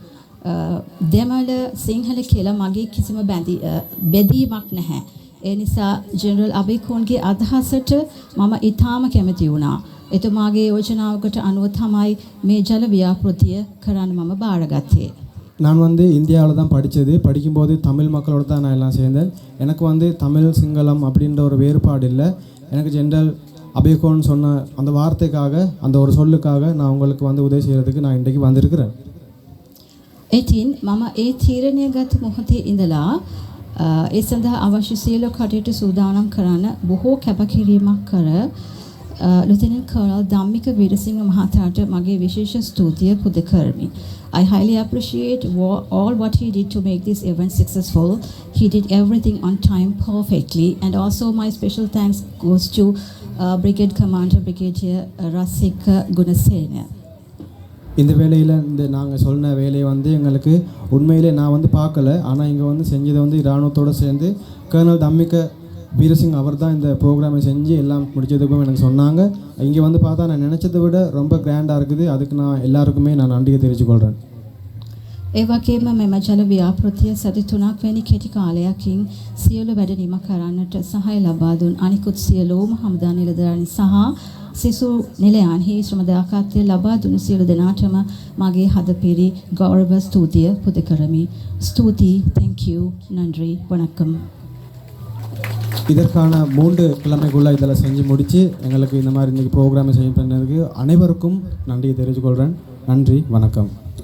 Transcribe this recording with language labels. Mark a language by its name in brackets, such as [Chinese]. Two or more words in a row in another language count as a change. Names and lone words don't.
[Sinhala] දෙමළ සිංහල කියලා මගේ කිසිම බැඳීමක් නැහැ. ඒ නිසා ජෙනරල් අබේකෝන්ගේ අදහසට මම ඊටාම කැමති වුණා. එතුමාගේ යෝජනාවකට අනුව තමයි මේ ජල ව්‍යාපෘතිය කරන්න මම බාරගත්තේ. [Tamil] நான் வந்து இந்தியாவில் தான் படித்தது. படிக்கும்போது தமிழ் மக்களோட தான் நான் எல்லாம் சேர்ந்தேன். எனக்கு வந்து தமிழ் சிங்களம் அப்படின்ற ஒரு வேறுபாடு இல்லை. எனக்கு ஜெனரல் அபேகோன் சொன்ன அந்த வார்த்தைக்காக, அந்த ஒரு சொல்லுக்காக நான் உங்களுக்கு வந்து உதவி செய்கிறதுக்கு நான் இன்றைக்கு வந்திருக்கிறேன். [Sinhala] ඉතින් මම ඒ තීරණය ගත් මොහොතේ ඉඳලා ඒ සඳහා අවශ්‍ය සියලු කටයුතු සූදානම් කරන්න බොහෝ කැපකිරීමක් කර ලුතෙනන්ට් කර්නල් ධම්මික වීරසිංහ මහතාට මගේ විශේෂ ස්තුතිය පුද කරමි. [English] I highly appreciate all what he did to make this event successful. He did everything on time perfectly, and also my special thanks goes to Brigade Commander Brigadier Rasika Gunasena. [Tamil] இந்த வேலையில் நாங்கள் சொன்ன வேலையை வந்து எங்களுக்கு உண்மையிலே நான் வந்து பார்க்கல. ஆனால் இங்கே வந்து செஞ்சதை வந்து இராணுவத்தோடு சேர்ந்து கர்னல் தம்மிக்க வீரசிங் அவர் தான் இந்த ப்ரோக்ராமை செஞ்சு எல்லாம் முடிச்சதுக்கும் எனக்கு சொன்னாங்க. இங்கே வந்து பார்த்தா நான் நினச்சதை விட ரொம்ப கிராண்டாக இருக்குது. அதுக்கு நான் எல்லாருக்குமே நான் நன்றியை தெரிவித்துக்கொள்கிறேன். [Sinhala] ඒ වගේම මෙම ජල ව්‍යාපෘතිය සති 3ක් වැනි කෙටි කාලයකින් සියලු වැඩ නිම කරන්නට සහාය ලබා දුන් අනිකුත් සියලුම හමුදා නිලධාරීන් සහ සිසු නිලයන්හි ශ්‍රමදායකත්වය ලබා දුන් සියලු දෙනාටම මගේ හදපිරි ගෞරව ස්තුතිය පුද කරමි. ස්තුති. [English] thank you. [Tamil] நன்றி. வணக்கம். இதற்கான 3 கிழமைக்குள்ளே இதில் செஞ்சு முடித்து எங்களுக்கு இந்த மாதிரி இன்றைக்கி ப்ரோக்ராமை செய்ய பண்ணதுக்கு அனைவருக்கும் நன்றியை தெரிவித்துக்கொள்கிறேன். நன்றி. வணக்கம்.